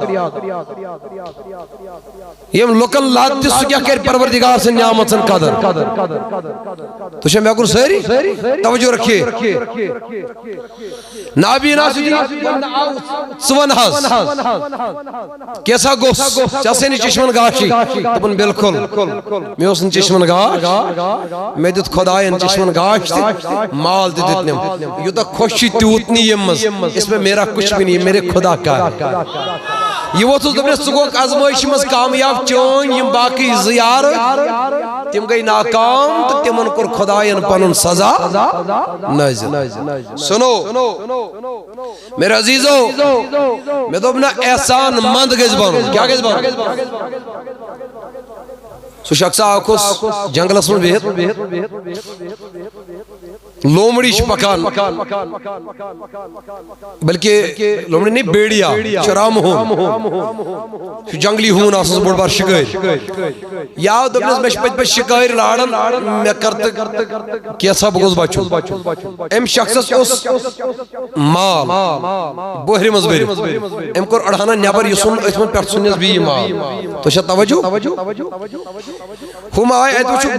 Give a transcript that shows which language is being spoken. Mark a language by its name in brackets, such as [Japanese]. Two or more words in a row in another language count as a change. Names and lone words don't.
[Kashmiri] ییٚمۍ لُکن لد تہِ سُہ کیٛاہ کرِ پروردگار سٕنٛدِ نعمژن قدر تُہۍ چھا مےٚ کوٚر سٲری [Urdu] توجہ رکھیے [Kashmiri] نابیٖنا ژٕ وَن حظ کیٛاہ گوٚژھ ژےٚ آسے نہٕ چشمن گاشٕے دوٚپُن بِلکُل مےٚ اوس نہٕ چشمن گاش مےٚ دیُت خۄداین چشمن گاش تہِ مال تہِ دیُتنم یوٗتاہ خۄش چھُے تیوٗت نہٕ ییٚمہِ منٛز [Urdu] اس میں میرا کچھ بھی نہیں میرے خدا کا [Kashmiri] یہ ووتھُس دوٚپنس ژٕ گوٚکھ آزمٲیشہِ منٛز کامیاب چٲنۍ یِم باقٕے زٕ یار تِم گٔے ناکام تہٕ تِمن کوٚر خۄداین پنُن سزا نٲزِل [Urdu] سُنو میرے عزیزو [Kashmiri] مےٚ دوٚپ نہ احسان منٛد گژھِ بنُن کیٛاہ گژھِ بنُن سُہ شخصا اکھ اوس جنگلس منٛز بِہِتھ لومڑی چھِ پکان بلکہ [Urdu] لومڑی نہیں بیڑیا [Kashmiri] چھُ رام ہوٗن چھُ جنگلی ہوٗن آسان بوٚڑ بار شِکٲرۍ یا دوٚپنس مےٚ چھِ پٔتۍ پٔتۍ شِکٲرۍ لاران مےٚ کر تہٕ کینٛژھا بہٕ گوٚژھ بچُن أمۍ شخصس اوس مال بوہرِ منٛز بٔرِتھ أمۍ کوٚر اڑہنا نٮ۪بر یہِ ژھُن أتھۍ منٛز پٮ۪ٹھ ژھُنِس بیٚیہِ مال تُہۍ چھا توجہ ہُم آے اَتہِ وٕچھُکھ